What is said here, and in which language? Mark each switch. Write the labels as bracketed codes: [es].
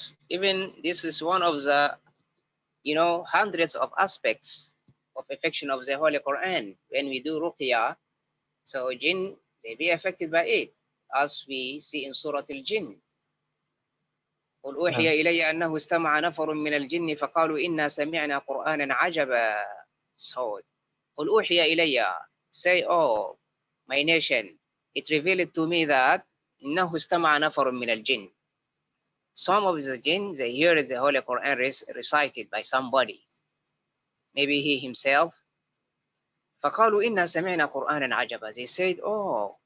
[en] Even this is one of the hundreds of aspects of affection of the Holy Quran. When we do ruqyah, so jinn, they be affected by it, as we see in Surah Al-Jinn. [ar] قل أوحي إلي أنه استمع نفر من الجن فقالوا إنا سمعنا قرآنا عجبا. [en] So [ar] قل أوحي إلي, [en] say, oh my nation, it revealed to me that [ar] إنه استمع نفر من الجن. [en] Some of the jinn, they hear the Holy Quran recited by somebody, maybe he himself. [ar] فقالوا إنا سمعنا قرآنا عجبا. [en] They said, oh,